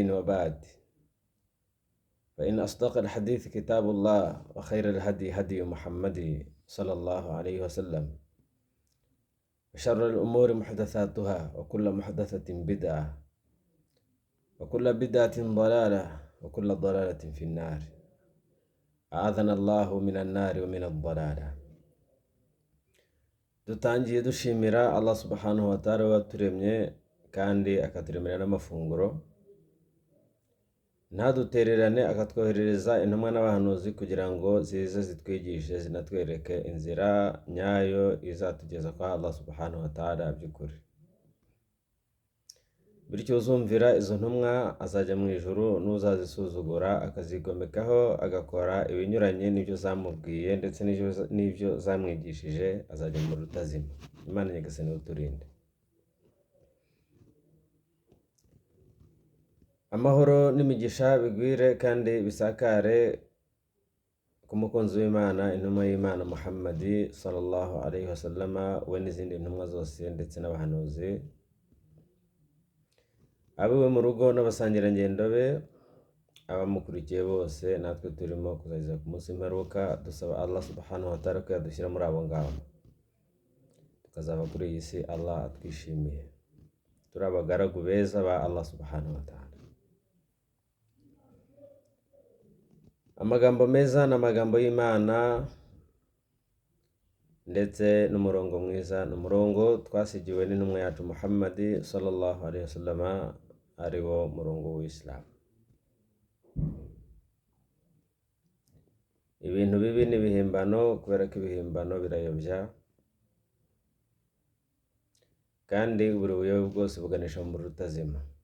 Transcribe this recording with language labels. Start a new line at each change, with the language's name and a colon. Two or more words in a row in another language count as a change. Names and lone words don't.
Arabic: وبعد، فإن أصدق الحديث كتاب الله وخير الهدي هدي محمد صلى الله عليه وسلم، وشر الأمور محدثاتها وكل محدثة بدعة وكل بدعة ضلالة وكل ضلالة في النار. أعاذنا الله من النار ومن الضلالة.
Kinyarwanda: dutangiye dushimira Allah
Arabic: سبحانه وتعالى
Kinyarwanda: waturemye kandi akaturemera n'amafunguro, ntadutererane akatwoherereza intumwa n'abahanuzi kugira ngo zize zitwigishe zinatwereke inzira nyayo izatugeza kwa Allah
Arabic: سبحانه وتعالى
Kinyarwanda: by'ukuri. Bityo uzumvira izo ntumwa azajya mu ijuru, n'uzazisuzugura akazigomekaho agakora ibinyuranye n'ibyo zamubwiye ndetse n'ibyo zamwigishije azajya mu rutazima. Imana nyagasani uturinde. Amahoro n'imigisha bigwire kandi bisakare ku mukunzi w'Imana, intumwa y'Imana Muhammadi
Arabic: صلى الله عليه وسلم,
Kinyarwanda: we n'izindi ntumwa zose ndetse n'abahanuzi, abiwe mu rugo n'abasangirangendo be, abamukurikiye bose, natwe turimo kuzageza ku munsi w'imperuka. Dusaba Allah
Arabic: سبحانه وتعالى
Kinyarwanda: ko yadushyira muri abo ngabo, tukazaba kuri iyi si Allah atwishimiye, turi abagaragu beza ba Allah
Arabic: سبحانه وتعالى.
Kinyarwanda: Amagambo meza n'amagambo y'Imana ndetse n'umurongo mwiza n'umurongo twasigiwe n'intumwa yacu Muhammadi
Arabic: صلى الله عليه وسلم,
Kinyarwanda: ari wo murongo w'Islam. Ibintu bibi n'ibihimbano, kubera ko ibihimbano birayobya kandi buri buyobe bwose buganisha mu rutazima.